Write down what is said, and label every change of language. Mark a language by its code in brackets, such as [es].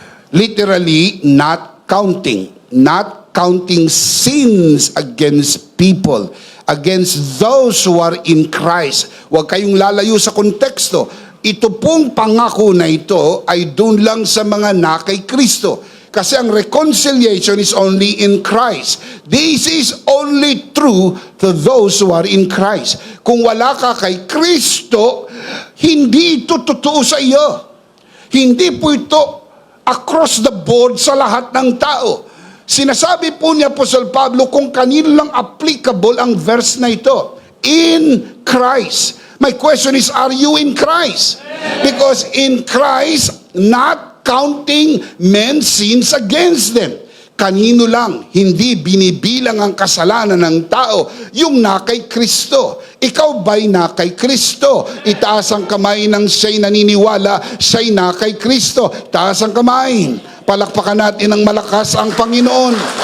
[en] Literally, not counting. Not counting sins against people, against those who are in Christ. [tl] Huwag kayong lalayo sa konteksto. Ito pong pangako na ito ay doon lang sa mga na kay Kristo. Kasi ang [en] reconciliation is only in Christ. This is only true to those who are in Christ. [tl] Kung wala ka kay Kristo, hindi ito totoo sa iyo. Hindi po ito [en] across the board [tl] sa lahat ng tao. Sinasabi po ni Apostle Pablo kung kanino lang applicable ang verse na ito. [en] In Christ. My question is, are you in Christ? Because in Christ, not counting men's sins against them. [tl] Kanino lang hindi binibilang ang kasalanan ng tao? Yung na kay Kristo. Ikaw ba'y na kay Kristo? Itaas ang kamay ng siya'y naniniwala, siya'y na kay Kristo. Itaas ang kamay. Palakpakan natin ng malakas ang Panginoon.